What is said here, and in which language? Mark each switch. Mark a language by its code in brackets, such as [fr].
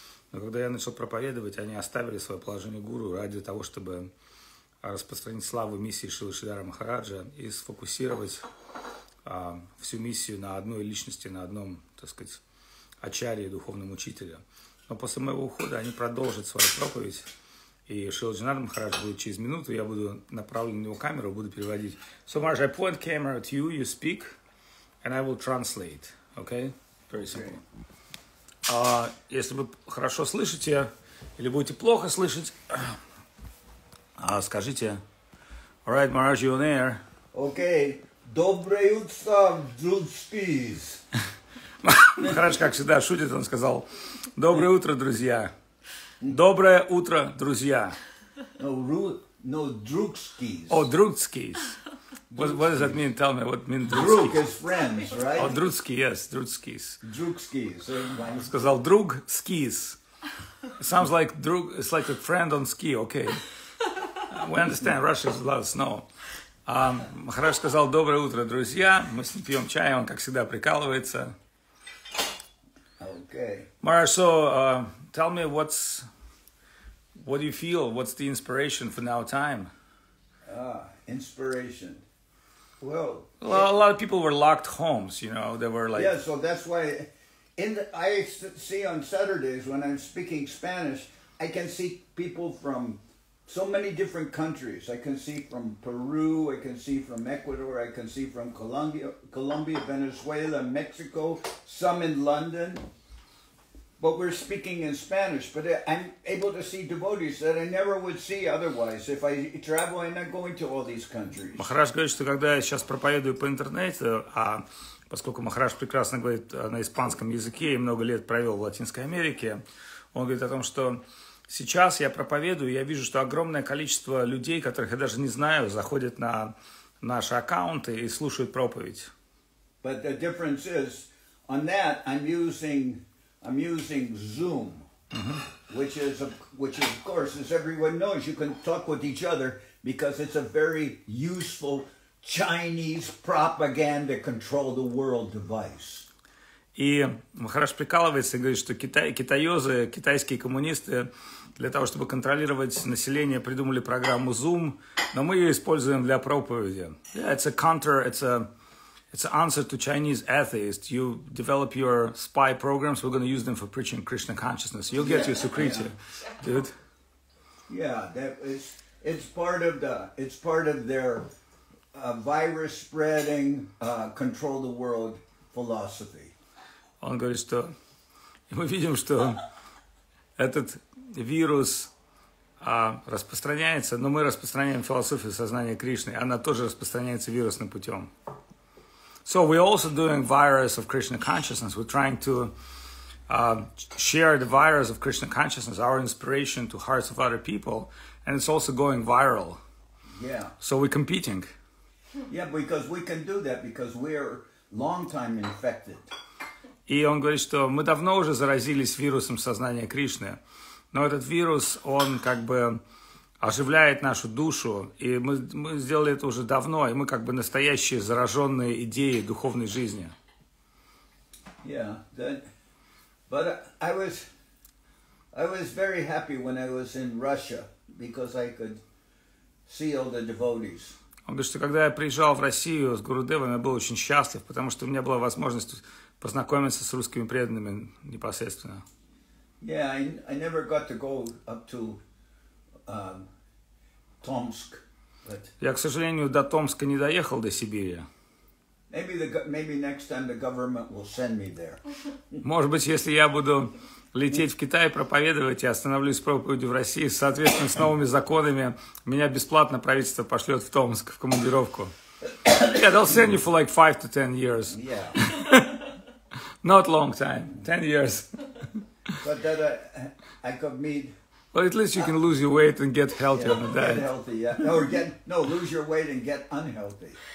[ru] Но когда я начал проповедовать, они оставили свое положение гуру ради того, чтобы распространить славу миссии Шрилы Шридхара Махараджа и сфокусировать всю миссию на одной личности, на одном, так сказать, ачарье, духовном учителе. Но после моего ухода они продолжат свою проповедь, и Шрила Джанардан Махарадж будет через минуту, я буду направлен на его камеру, буду переводить. [en] So, Maharaj, I point camera to you, you speak, and I will translate. Okay? Very simple. [ru] Если вы хорошо слышите или будете плохо слышать, скажите. [en] Alright, Maharaj, you're on air. [ru] Okay. Доброе утро, друзья. Махарадж, как всегда, шутит, он сказал: доброе утро, друзья. Доброе утро, друзья. [en] No, drugskis. Oh, drugskis. What does that mean? Tell me what means drugskis. Drug is friends, right? Oh, drugski, yes, drugskis. Drugskis. [ru] Он сказал друг skis. [en] It sounds like drug, it's like a friend on ski, okay. We understand, Russia is a lot of snow. [ru] Махарадж сказал: доброе утро, друзья. Мы с ним пьем чай, он, как всегда, прикалывается. [en] Okay. Maharaj, so tell me what do you feel? What's the inspiration for now time? Inspiration. Well, a lot of people were locked homes, you know, they were like... Yeah, so that's why I see on Saturdays when I'm speaking Spanish, I can see people from so many different countries. I can see from Peru, I can see from Ecuador, I can see from Colombia, Venezuela, Mexico, some in London. But we're speaking in Spanish. But I'm able to see devotees that I never would see otherwise. If I travel, I'm not going to all these countries. [ru] Махарадж говорит, что когда я сейчас проповедую по интернету, поскольку Махарадж прекрасно говорит на испанском языке и много лет провел в Латинской Америке, он говорит о том, что сейчас я проповедую, я вижу, что огромное количество людей, которых я даже не знаю, заходят на наши аккаунты и слушают проповедь. [en] But the difference is, on that I'm using Zoom, which is of course, as everyone knows, you can talk with each other because it's a very useful Chinese propaganda control the world device. [ru] И Махарадж прикалывается и говорит, что китаёзы, китайские коммунисты для того, чтобы контролировать население, придумали программу Zoom, но мы ее используем для проповеди. [en] Yeah, it's an answer to Chinese atheists. You develop your spy programs, we're going to use them for preaching Krishna consciousness. You'll get your Sukriti, dude. Yeah, it's part of their virus spreading, control the world philosophy. [ru] Он говорит, что мы видим, что этот вирус распространяется, но мы распространяем философию сознания Кришны, она тоже распространяется вирусным путем. [en] So we're also doing virus of Krishna consciousness. We're trying to share the virus of Krishna consciousness, our inspiration to hearts of other people, and it's also going viral. Yeah. So we're competing. Yeah, because we can do that because we're long time infected. [ru] И он говорит, что мы давно уже заразились вирусом сознания Кришны, но этот вирус, он как бы оживляет нашу душу, и мы сделали это уже давно, и мы как бы настоящие зараженные идеей духовной жизни. [en] Yeah, but I was very happy when I was in Russia because I could see all the devotees. [ru] Он говорит, что когда я приезжал в Россию с Гурудевом, я был очень счастлив, потому что у меня была возможность познакомиться с русскими преданными непосредственно. [en] Yeah, I never got to go up to Tomsk, but [ru] Я, к сожалению, до Томска не доехал, до Сибири. [en] Maybe next time the government will send me there. [ru] Может быть, если я буду лететь в Китай, проповедовать и остановлюсь с проповедью в России, соответственно, с новыми законами, меня бесплатно правительство пошлет в Томск, в командировку. [en] Yeah, they'll send you for like 5 to 10 years. Yeah. Not long time, 10 years. But that I could meet. Well, at least you can lose your weight and get healthy on the diet. Get healthy, yeah. Lose your weight and get unhealthy.